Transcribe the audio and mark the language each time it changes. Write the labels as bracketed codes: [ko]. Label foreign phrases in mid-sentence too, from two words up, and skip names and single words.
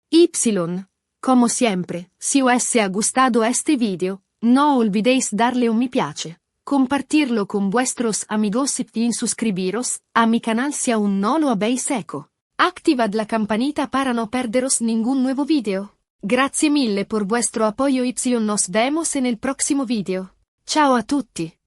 [es] Como siempre, si os ha gustado este video, no olvidéis darle un [it] me piace, [es] compartirlo con vuestros amigos y suscribiros a mi canal si aún no lo habéis hecho. Activad la campanita para no perderos ningún nuevo video. [it] Grazie mille [es] por vuestro apoyo y nos vemos en el próximo video. [it] Ciao a tutti.